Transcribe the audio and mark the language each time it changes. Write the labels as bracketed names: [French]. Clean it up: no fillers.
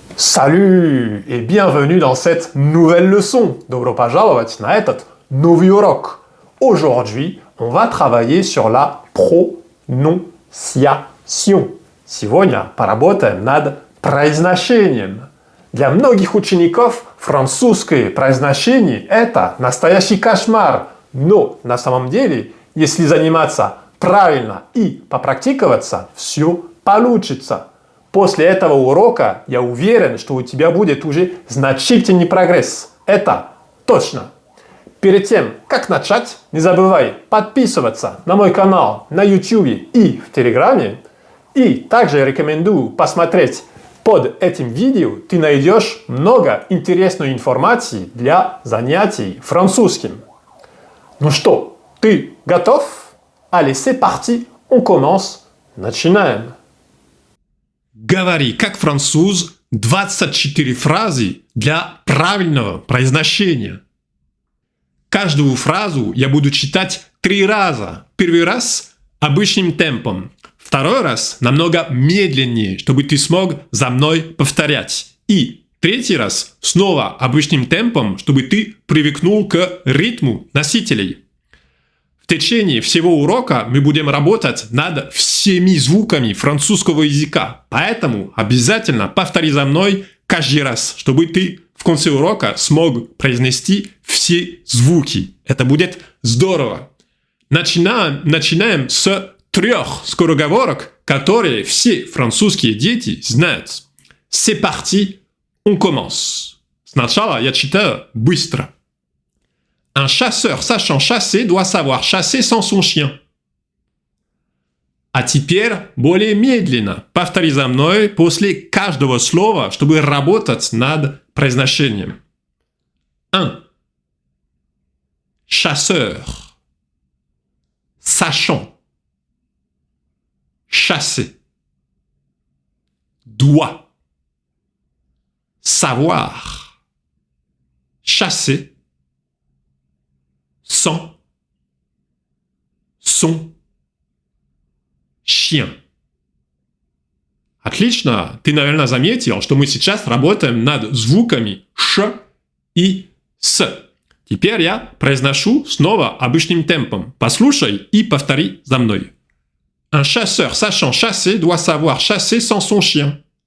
[French] Salut et bienvenue dans cette nouvelle leçon. [Russian] Добро пожаловать на этот новый урок. [French] Aujourd'hui, on va travailler sur la prononciation. [Russian] Сегодня поработаем над произношением. Для многих учеников французское произношение – это настоящий кошмар. Но на самом деле, если заниматься правильно и попрактиковаться, все получится. После этого урока я уверен, что у тебя будет уже значительный прогресс. Это точно. Перед тем, как начать, не забывай подписываться на мой канал на YouTube и в Телеграме. И также рекомендую посмотреть под этим видео. Ты найдешь много интересной информации для занятий французским. Ну что, ты готов? [French] Allez, c'est parti, on commence. [Russian] Начинаем. Говори как француз 24 фразы для правильного произношения. Каждую фразу я буду читать 3 раза. Первый раз обычным темпом. Второй раз намного медленнее, чтобы ты смог за мной повторять. И третий раз снова обычным темпом, чтобы ты привыкнул к ритму носителей. В течение всего урока мы будем работать над всеми звуками французского языка. Поэтому обязательно повтори за мной каждый раз, чтобы ты в конце урока смог произнести все звуки. Это будет здорово. Начинаем с 3 скороговорок, которые все французские дети знают. [French] C'est parti, on commence. [Russian] Сначала я читаю быстро. [French] Un chasseur sachant chasser doit savoir chasser sans son chien. [Russian] А теперь более медленно. Повтори за мной после каждого слова, чтобы работать над произношением. [French] 1. Chasseur. Sachant. Chasser. Doit. Savoir. Chasser. Sans. Son. Chien. [Russian] Отлично. Ты, наверное, заметил, что мы сейчас работаем над звуками «ш» и «с». Теперь я произношу снова обычным темпом. Послушай и повтори за мной. [French] Un chasseur sachant chasser doit savoir chasser sans son chien.